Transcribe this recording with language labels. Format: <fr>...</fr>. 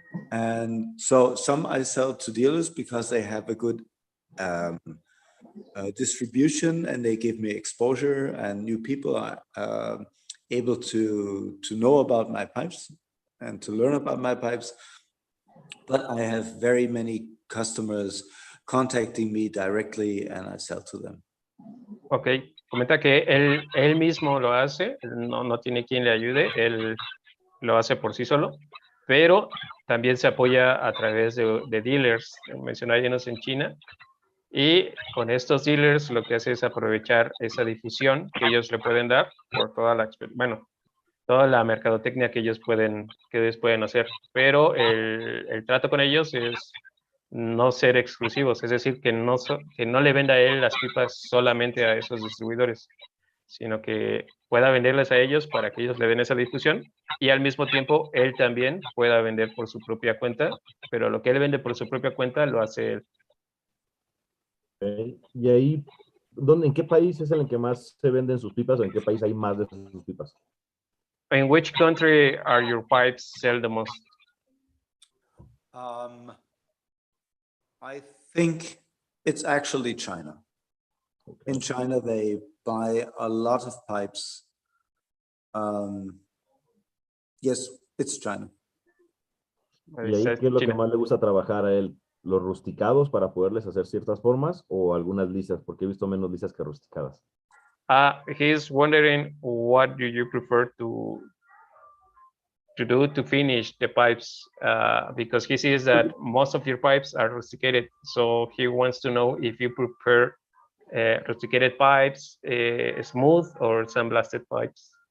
<en>And so some I sell to dealers because they have a good distribution and they give me exposure, and new people are able to know about my pipes and to learn about my pipes. But I have very many customers contacting me directly and I sell to them.</en> <es>Okay, comenta que él mismo lo hace, no tiene quien le ayude, él lo hace por sí solo, pero también se apoya a través de dealers, mencionados en China, y con estos dealers lo que hace es aprovechar esa difusión que ellos le pueden dar por toda la mercadotecnia que ellos pueden hacer, pero el trato con ellos es no ser exclusivos, es decir, que no le venda a él las pipas solamente a esos distribuidores, sino que pueda venderles a ellos para que ellos le den esa difusión y al mismo tiempo él también pueda vender por su propia cuenta, pero lo que él vende por su propia cuenta lo hace él. Okay. Y ahí, ¿en qué país es el que más se venden sus pipas o en qué país hay más de sus pipas?</es> <en>In which country are your pipes sell the most? I think it's actually China. Okay. In China, they buy a lot of pipes. Yes, it's China.</en> <es>¿Y ahí qué es lo que más le gusta trabajar a él? ¿Los rusticados para poderles hacer ciertas formas o algunas lisas? Porque he visto menos lisas que rusticadas.</es> <en>He's wondering what do you prefer to do to finish the pipes, because he sees that most of your pipes are rusticated. So he wants to know if you prefer rusticated pipes, smooth or sandblasted pipes.</en>